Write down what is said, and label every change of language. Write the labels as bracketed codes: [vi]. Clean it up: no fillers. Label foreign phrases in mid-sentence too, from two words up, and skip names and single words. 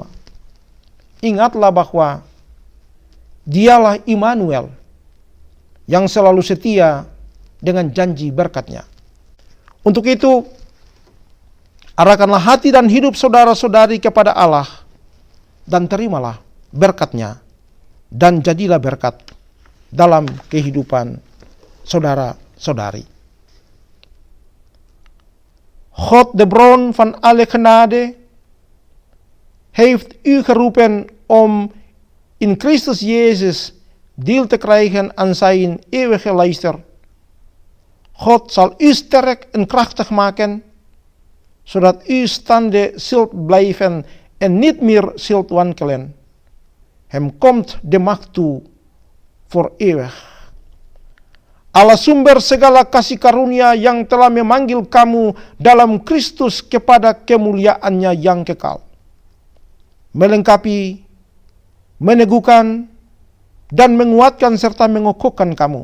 [id] Ingatlah bahwa Dialah Immanuel yang selalu setia dengan janji berkat-Nya. Untuk itu, arahkanlah hati dan hidup saudara-saudari kepada Allah, dan terimalah berkat-Nya, dan jadilah berkat dalam kehidupan saudara-saudari. [nl] God de bron van alle genade heeft u geroepen om in Christus Jezus deel te krijgen aan zijn eeuwige luister. God zal u sterk en krachtig maken, zodat u staande zult blijven en niet meer zult wankelen. Hem komt de macht toe voor eeuwig. [id] Allah sumber segala kasih karunia yang telah memanggil kamu dalam Kristus kepada kemuliaan-Nya yang kekal, melengkapi, meneguhkan, dan menguatkan serta mengokohkan kamu.